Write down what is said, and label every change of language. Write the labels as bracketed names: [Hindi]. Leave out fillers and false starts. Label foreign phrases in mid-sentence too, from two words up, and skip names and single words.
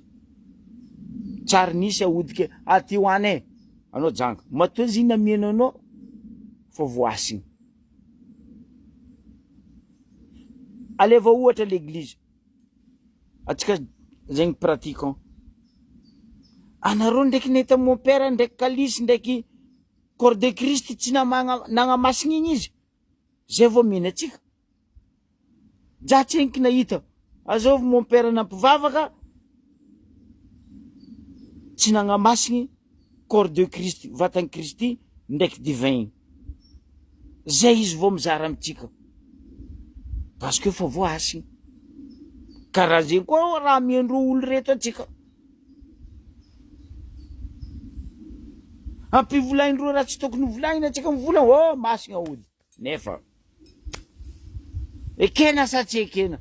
[Malagasy] Tsary nisy aody ke aty hoane anao janga matoa zina mienanao fa voasigny. Aleva ohatra l'église. Atsika zegny pratiquant. Anareo ndraiky neta [French] mon père [Malagasy] ndraiky kalisy ndraiky [French] corps de Christ [Malagasy] tsy nagnamasiny igny izy. Zay vao mena atsika. Jatsenky nahita. Azov [French] mon père [Malagasy] nampivavaka tsy nagnamasiny [French] corps de Christ, [Malagasy] vatany Kristy ndraiky divin. Zay izy vao mizara amitsika. [French] Parce que [Malagasy] fa voasigny. Karaha zegny koa raha miendro olo reto atsika. Ampivolaindreo raha tsy tokony volaina atsika mivola oh masigny aody. Nefa ekena sa tsy ekena?